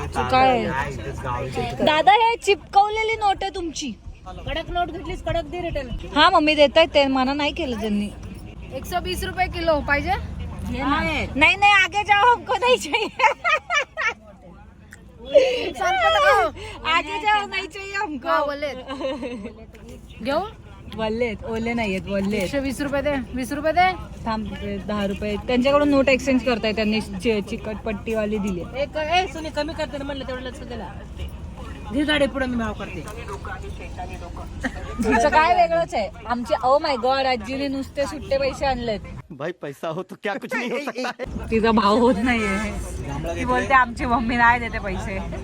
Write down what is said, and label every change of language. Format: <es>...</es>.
<mr>काय दादा, हे चिपकवलेली नोट आहे तुमची. कडक नोट घेतलीस, कडक दे रिटर्न. हा मम्मी देत आहेत ते. मना नाही केलं त्यांनी. 120 रुपये किलो पाहिजे.</mr> <hi>नहीं आगे जाओ, हमको नहीं चाहिए. आगे जाओ, नहीं चाहिए हमको.</hi> <mr>घेऊ. वल्लेत ओले नाहीयेत. वल्ले 120 रुपये दे. 20 रुपये दे. थांब. 10 रुपये त्यांच्याकडून नोट एक्सचेंज करताय. त्यांनी चिकट पट्टीवाली दिली. एक सुनी कमी करते ना म्हणलं तेवढं लक्ष दिला. घे गाडी पुढे मी भाव करते. तिचं काय वेगळंच आहे. आमचे ओ माय गॉड, आजीने नुसते सुट्टे पैसे आणलेत.</mr> <hi>भाई पैसा हो तो क्या कुछ नहीं हो सकता है.</hi> <mr>तिचा भाव होत नाहीये. ती बोलते आमची मम्मी नाही देते पैसे.</mr>